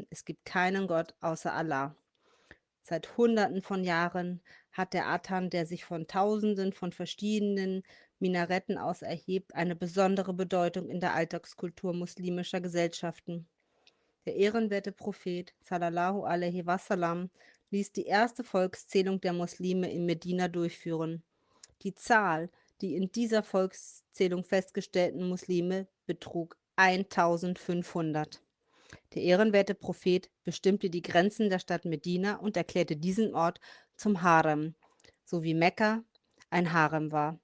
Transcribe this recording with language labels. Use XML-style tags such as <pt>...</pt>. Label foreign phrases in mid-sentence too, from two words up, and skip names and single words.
<de>Es gibt keinen Gott außer Allah. Seit Hunderten von Jahren hat der Adhan, der sich von Tausenden von verschiedenen Minaretten aus erhebt, eine besondere Bedeutung in der Alltagskultur muslimischer Gesellschaften. Der ehrenwerte Prophet</de> <ar>صلى الله عليه وسلم</ar> <de>ließ die erste Volkszählung der Muslime in Medina durchführen. Die Zahl, die in dieser Volkszählung festgestellten Muslime, betrug 1500. Der ehrenwerte Prophet bestimmte die Grenzen der Stadt Medina und erklärte diesen Ort zum Harem, so wie Mekka ein Harem war.</de>